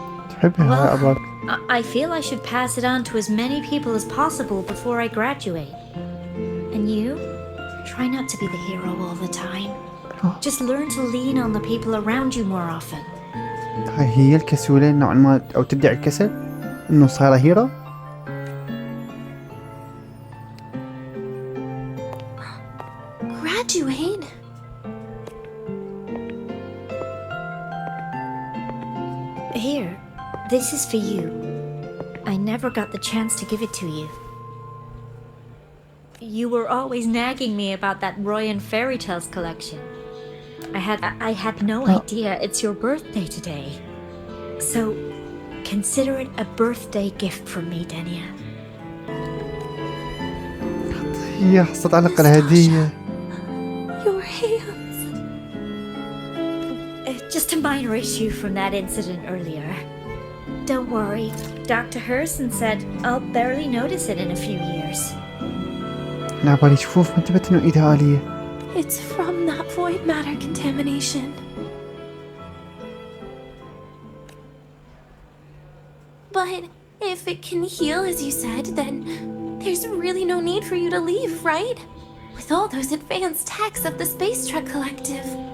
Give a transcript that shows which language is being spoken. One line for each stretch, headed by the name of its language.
Arabic: تحبها أباك.
English: I feel I should pass it on to as many people as possible before I graduate. And you? Try not to be the hero all the time. Just learn to lean on the people around you more often.
Arabic: هي الكسولة نوعا ما أو تدعي الكسل إنه صايرة هيرو.
English: Graduate? Here, this is for you. I never got the chance to give it to you. You were always nagging me about that Roy and Fairy Tales collection. I had no idea it's your birthday today. So, consider it a birthday gift from me, Dania.
Arabic: هي حصلت على الأقل هدية.
English: Your hands. Just a minor issue from that incident earlier. Don't worry, Dr. Herson said I'll barely notice it in a few years.
Arabic: أنا عبالي شفوف ما انتبهت إنه إيدها آلية.
English: It's from that void matter contamination. But if it can heal as you said, then there's really no need for you to leave, right? With all those advanced techs of the Space Truck Collective.